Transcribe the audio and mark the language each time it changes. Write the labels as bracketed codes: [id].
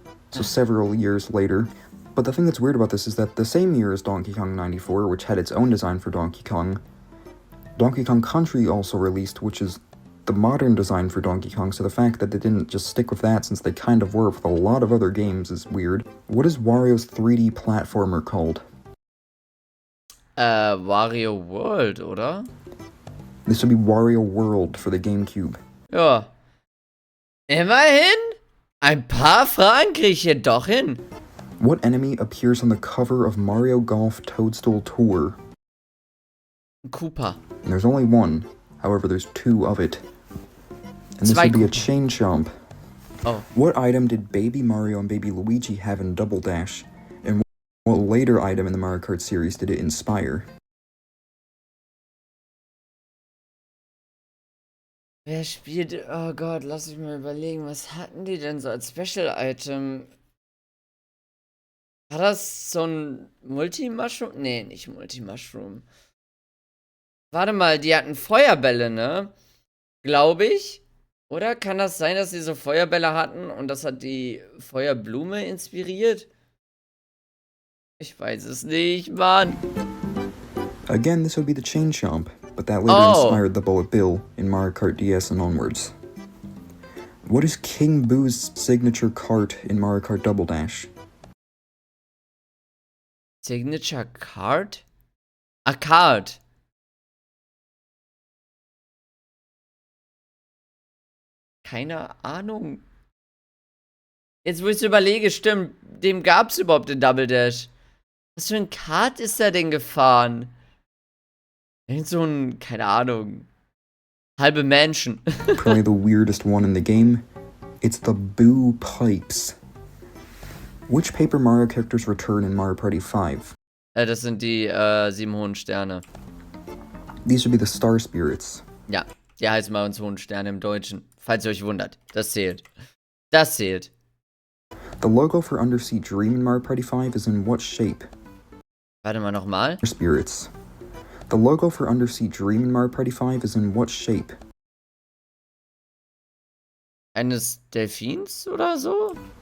[en] So several years later. But the thing that's weird about this is that the same year as Donkey Kong 94, which had its own design for Donkey Kong Country also released, which is the modern design for Donkey Kong, so the fact that they didn't just stick with that since they kind of were with a lot of other games is weird. What is Wario's 3D platformer called? [de] Wario World, oder? [en] This would be Wario World for the GameCube. [de] Ja. Immerhin. Ein paar Fragen krieg ich hier doch hin. [en] What enemy appears on the cover of Mario Golf Toadstool Tour? [de] Koopa. [en] And there's only one. However, there's two of it. And this would be a chain chomp. Oh. What item did Baby Mario and Baby Luigi have in Double Dash? And what later item in the Mario Kart series did it inspire? [de] Wer spielt... Oh Gott, lass mich mal überlegen. Was hatten die denn so als Special-Item? War das so ein Multi-Mushroom? Nee, nicht Multi-Mushroom. Warte mal, die hatten Feuerbälle, ne? Glaube ich. Oder kann das sein, dass sie so Feuerbälle hatten und das hat die Feuerblume inspiriert? Ich weiß es nicht, Mann. [en] Again, this would be the Chain Chomp, but that later inspired the Bullet Bill in Mario Kart DS and onwards. What is King Boo's signature cart in Mario Kart Double Dash? Signature Card? A Card. [de] Keine Ahnung. Jetzt, wo ich es überlege, stimmt, dem gab es überhaupt den Double Dash. Was für ein Kart ist er denn gefahren? Irgend so ein, keine Ahnung, halbe Mansion. [en] Probably the weirdest one in the game. It's the Boo Pipes. Which Paper Mario characters return in Mario Party 5? [de] Das sind die 7 hohen Sterne. [en] These would be the Star Spirits. [de] Ja, die heißen bei uns hohen Sterne im Deutschen. Falls ihr euch wundert. Das zählt. Das zählt. [en] The logo for Undersea Dream in Mario Party 5 is in what shape? [de] Warte mal nochmal. [en] Spirits. The logo for Undersea Dream in Mario Party 5 is in what shape? [de] Eines Delfins oder so?